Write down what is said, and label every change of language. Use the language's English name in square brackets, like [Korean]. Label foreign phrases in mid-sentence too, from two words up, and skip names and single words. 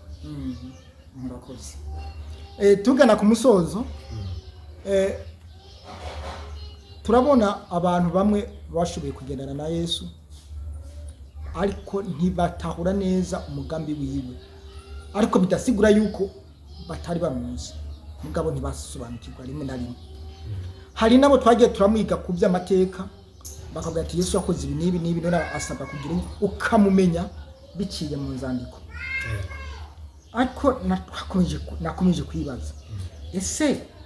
[Rundi] murakoze tugana ku musozo turabona abantu bamwe bashoboye kugendana na Yesu ariko ntibatahura neza umugambi wiwe ariko bidasigura yuko batari bamuzi mugabo ntibasobanukirwa rimwe na rimwe hari nabo twagiye turamwiga ku by'amateka bakavuga ati Yesu yakoze ibi n'ibi n'ibi none asabwa kugira ukamumenya biciye mu nzandiko ariko nakomeje kwibaza ese